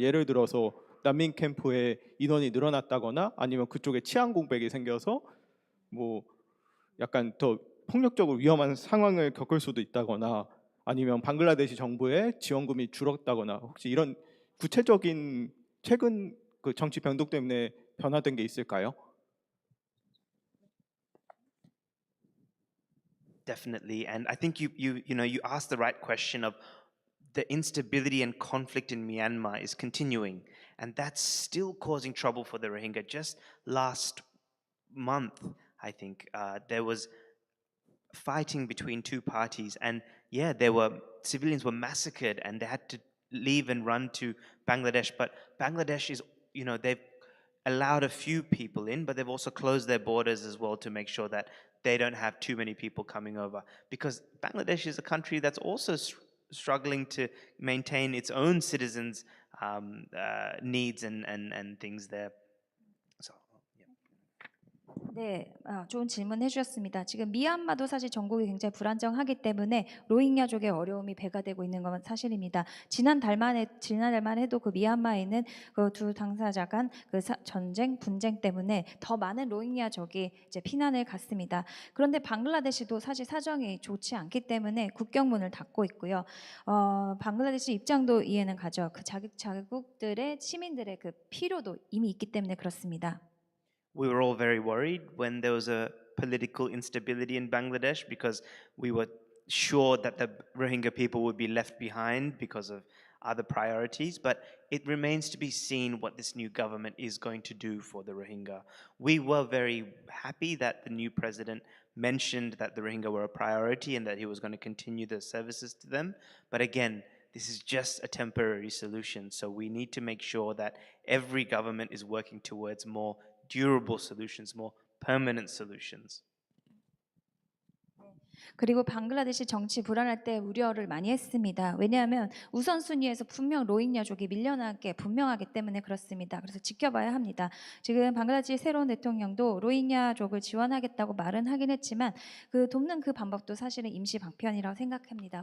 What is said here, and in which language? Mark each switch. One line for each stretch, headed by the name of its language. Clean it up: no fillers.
Korean: 예를 들어서 난민 캠프에 인원이 늘어났다거나 아니면 그쪽에 치안 공백이 생겨서 뭐 약간 더 폭력적으로 위험한 상황을 겪을 수도 있다거나 아니면 방글라데시 정부의 지원금이 줄었다거나 혹시 이런 구체적인 최근 그 정치 변동 때문에 변화된 게 있을까요?
English: Definitely, and I think you asked the right question of the instability and conflict in Myanmar is continuing, and that's still causing trouble for the Rohingya. Just last month, I think there was fighting between two parties, and civilians were massacred and they had to leave and run to Bangladesh. But Bangladesh is, they've allowed a few people in, but they've also closed their borders as well to make sure that they don't have too many people coming over. Because Bangladesh is a country that's also struggling to maintain its own citizens' needs and things there. So,
Korean: 네, 좋은 질문 해주셨습니다. 지금 미얀마도 사실 전국이 굉장히 불안정하기 때문에 로힝야족의 어려움이 배가 되고 있는 건 사실입니다. 지난 달만 해도 그 미얀마에 있는 그 두 당사자 간 그 전쟁, 분쟁 때문에 더 많은 로힝야족이 이제 피난을 갔습니다. 그런데 방글라데시도 사실 사정이 좋지 않기 때문에 국경문을 닫고 있고요. 방글라데시 입장도 이해는 가죠. 그 자국들의 시민들의 그 필요도 이미 있기 때문에 그렇습니다.
English: we were all very worried when there was a political instability in Bangladesh because we were sure that the Rohingya people would be left behind because of other priorities, but it remains to be seen what this new government is going to do for the Rohingya. We were very happy that the new president mentioned that the Rohingya were a priority and that he was going to continue the services to them, but again, this is just a temporary solution, so we need to make sure that every government is working towards more durable solutions, more permanent solutions.
Korean: 그리고 방글라데시 정치 불안할 때 우려를 많이 했습니다. 왜냐하면 우선순위에서 분명 로힝야족이 밀려난 게 분명하기 때문에 그렇습니다. 그래서 지켜봐야 합니다. 지금 방글라데시 새로운 대통령도 로힝야족을 지원하겠다고 말은 하긴 했지만 그 돕는 그 방법도 사실은 임시 방편이라고 생각합니다.